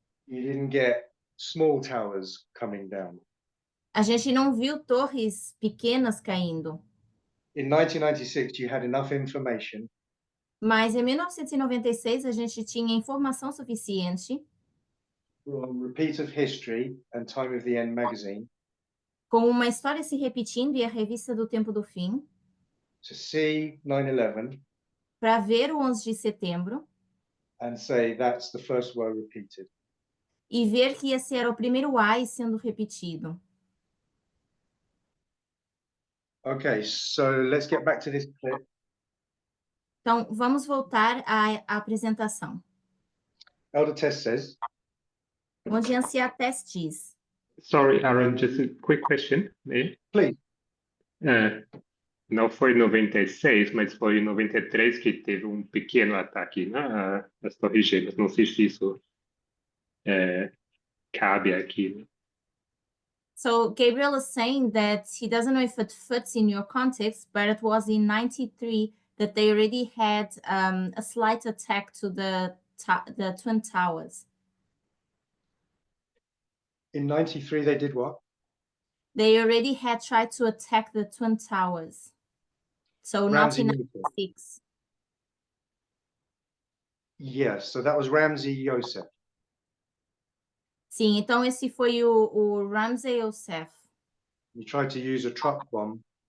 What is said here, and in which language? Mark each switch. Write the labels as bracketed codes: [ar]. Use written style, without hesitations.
[en] you didn't get small towers coming down. [pt] a gente não viu torres pequenas caindo. [en] In 1996, you had enough information [pt] Mas em 1996 a gente tinha informação suficiente [en] from Repeat of History and Time of the End magazine [pt] com uma história se repetindo e a revista do Tempo do Fim [en] to see 9/11 [pt] para ver o 11 de setembro [en] and say that's the first word repeated. [pt] e ver que esse era o primeiro ai sendo repetido. [en] Okay, so let's get back to this clip. [pt] Então, vamos voltar à apresentação, [en] Elder Tess says, [pt] onde a Anciã Tess diz: [en] Sorry, Aaron, just a quick question. please. [pt] Não foi em 96, mas foi em 93 que teve um pequeno ataque, né, às Torres Gêmeas. Não sei se isso cabe aqui, né? [en] So Gabriel is saying that he doesn't know if it fits in your context, but it was in 93 that they already had a slight attack to the Twin Towers. In 93, they did what? They already had tried to attack the Twin Towers. So not Ramsey in Noutou. 96. Yes, so that was Ramsey Youssef. [pt] Sim, então esse foi o Ramsey Youssef, [en] He tried to use a truck bomb